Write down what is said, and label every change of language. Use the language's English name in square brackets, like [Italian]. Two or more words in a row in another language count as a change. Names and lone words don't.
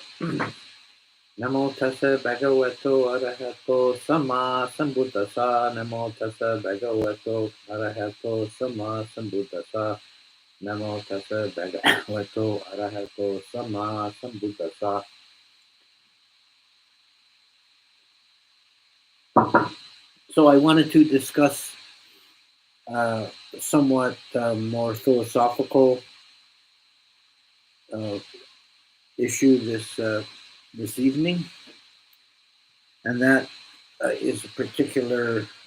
[Pali] Namo tassa bhagavato arahato sama sambuddhassa. Namo tassa bhagavato arahato sama sambuddhassa. Namo tassa bhagavato arahato sama sambuddhassa. [English] So I wanted to discuss somewhat more philosophical uh, issue this evening, and that is a particular